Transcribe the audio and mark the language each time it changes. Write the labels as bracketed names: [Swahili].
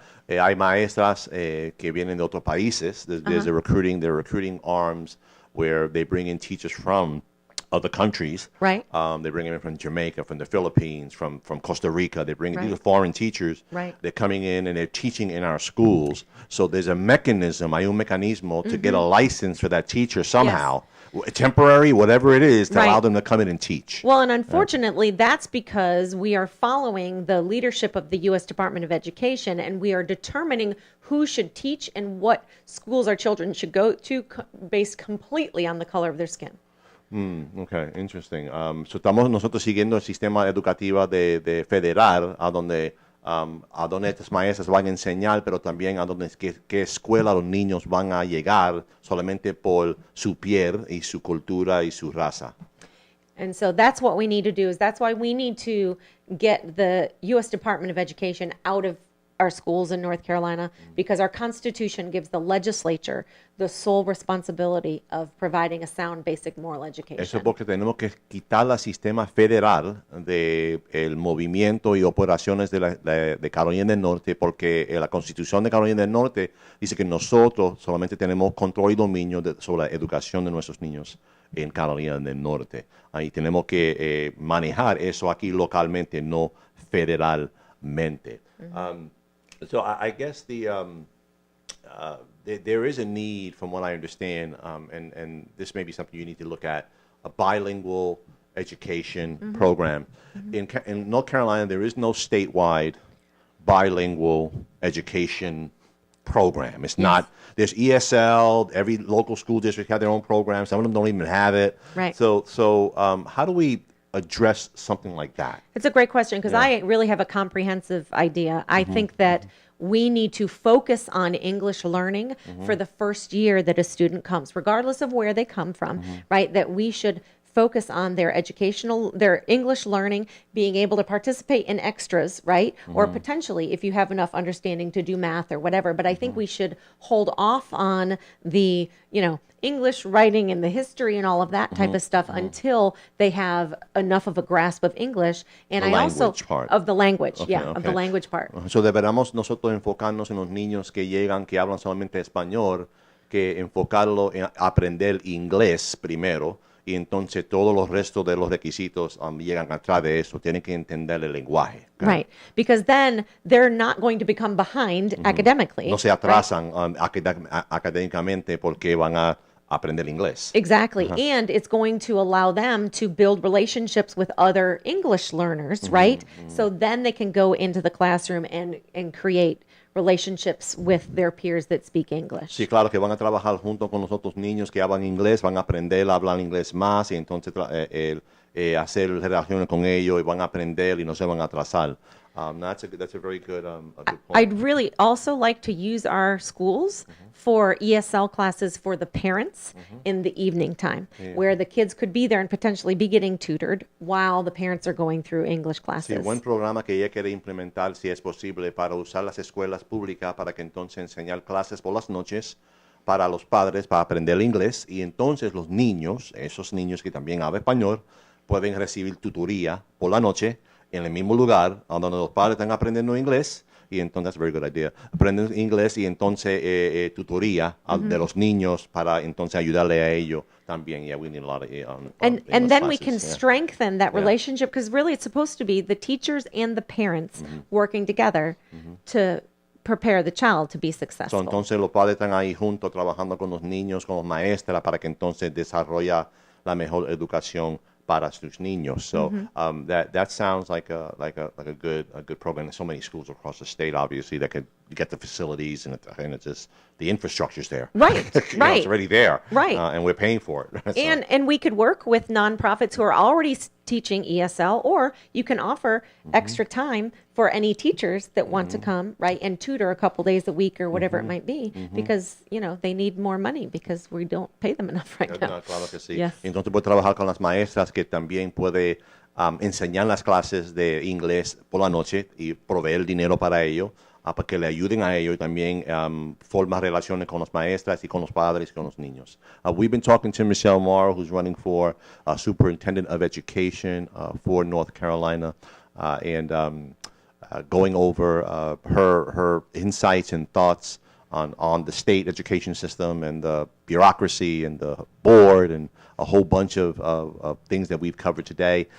[Spanish] Hay maestras que vienen de otros países. [English] There's they're recruiting arms where they bring in teachers from other countries. Right. They bring them in from Jamaica, from the Philippines, from Costa Rica. They bring these are Right. foreign teachers. Right. They're coming in and they're teaching in our schools. So there's a mechanism, [Spanish] hay un mecanismo [English] to get a license for that teacher somehow, temporary, whatever it is, to allow Right. them to come in and teach. Well, and unfortunately, that's because we are following the leadership of the U.S. Department of Education, and we are determining who should teach and what schools our children should go to based completely on the color of their skin. Okay, interesting. [Spanish] So estamos nosotros siguiendo el sistema educativo de federal, a donde estas maestras van a enseñar, pero también a donde qué escuela los niños van a llegar solamente por su piel y su cultura y su raza. [English] And so that's what we need to do. That's why we need to get the U.S. Department of Education out of our schools in North Carolina, because our Constitution gives the legislature the sole responsibility of providing a sound basic moral education. [Spanish] Eso es porque tenemos que quitar el sistema federal del movimiento y operaciones de Carolina del Norte, porque la Constitución de Carolina del Norte dice que nosotros solamente tenemos control y dominio sobre la educación de nuestros niños en Carolina del Norte. Ahí tenemos que manejar eso aquí localmente, no federalmente. [English] So I guess there is a need, from what I understand, and this may be something you need to look at, a bilingual education program. In North Carolina, there is no statewide bilingual education program. It's not, there's ESL, every local school district have their own program. Some of them don't even have it. Right. So how do we address something like that? It's a great question because I really have a comprehensive idea. I think that we need to focus on English learning for the first year that a student comes, regardless of where they come from, right? That we should focus on their English learning, being able to participate in extras, right? Or potentially, if you have enough understanding to do math or whatever. But I think we should hold off on the, English writing and the history and all of that type of stuff until they have enough of a grasp of English. And The language part. Of the language, Okay, of the language part. [Spanish] So deberíamos nosotros enfocarnos en los niños que llegan, que hablan solamente español, que enfocarlo en aprender inglés primero, y entonces todos los restos de los requisitos llegan atrás de eso. Tienen que entender el lenguaje. [English] Right. Because then they're not going to become behind academically. [Spanish] No se atrasan académicamente porque van a aprender inglés. [English] Exactly. And it's going to allow them to build relationships with other English learners, right? So then they can go into the classroom and create relationships with their peers that speak English. [Spanish] Sí, claro que van a trabajar junto con los otros niños que hablan inglés, van a aprender a hablar inglés más y entonces hacer relaciones con ellos y van a aprender y no se van a atrasar. [English] That's a very good, a good point. I'd really also like to use our schools for ESL classes for the parents in the evening time, where the kids could be there and potentially be getting tutored while the parents are going through English classes. [Spanish] Sí, buen programa que ella quiere implementar, si es posible, para usar las escuelas públicas para que entonces enseñar clases por las noches para los padres, para aprender inglés, y entonces los niños, esos niños que también hablan español, pueden recibir tutoría por la noche en el mismo lugar donde los padres están aprendiendo inglés, y entonces, [English] that's a very good idea, [Spanish] aprenden inglés y entonces tutoría de los niños para entonces ayudarle a ellos también. [English] Yeah, we need a lot of and English then we classes, can strengthen that relationship, because really it's supposed to be the teachers and the parents working together to prepare the child to be successful. [Spanish] So, entonces los padres están ahí juntos trabajando con los niños, con los maestras, para que entonces desarrolla la mejor educación para sus niños. [English] So that sounds like a good program. There's so many schools across the state, obviously, that could get the facilities and it's just the infrastructure's there. Right, It's already there. Right. And we're paying for it. So, And we could work with nonprofits who are already teaching ESL, or you can offer extra time for any teachers that want to come, right, and tutor a couple days a week or whatever it might be, because, they need more money because we don't pay them enough right now. [Spanish] No, claro que sí. [English] Yes. [Spanish] Entonces puede trabajar con las maestras que también puede enseñar las clases de inglés por la noche y proveer dinero para ello, para que le ayuden a ellos y también formar relaciones con las maestras y con los padres y con los niños. [English] We've been talking to Michele Morrow, who's running for Superintendent of Education for North Carolina, and going over her insights and thoughts on the state education system and the bureaucracy and the board and a whole bunch of things that we've covered today.